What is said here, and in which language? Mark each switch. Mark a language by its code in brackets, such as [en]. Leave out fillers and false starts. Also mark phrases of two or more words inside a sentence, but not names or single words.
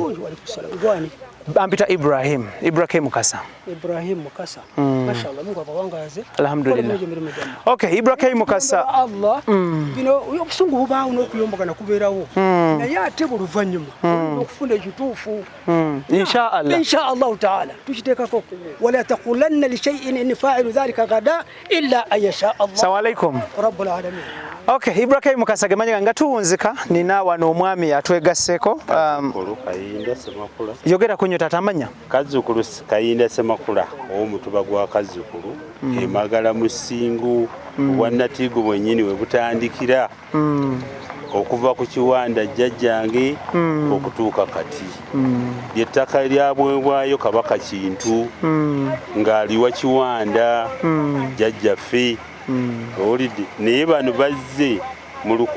[lg] gwani Ampita Ibrahim Mukasa mashallah Mungu abawangaze alhamdulillah okay Ibrahim Mukasa Allah bino obusungu bubaawo n'okuyombagana kubeerawo naye ate buluvanyuma okufunda ekituufu [ar] إن شاء الله تعالى [lg] tukiteekako [ar] ولا تقولن لشيء إن فاعل ذلك غدا إلا أن يشاء الله السلام عليكم رب العالمين [lg] okay Ibrahim Mukasa gemanya nga tuwunzika nina wano omwami atwegasseko yogera kunyo tatamanya Kazzukulu Kayinda Semakula omutuba gwa Kazzukulu emagala musingu bwa Natigo bwennyini we butandikira okuva ku kiwanda jjajjange okutuuka kati lyettaka lyabwebwayo Kabaka Kintu ng'aliwa kiwanda jjajjaffe olidde naye bano bazze mu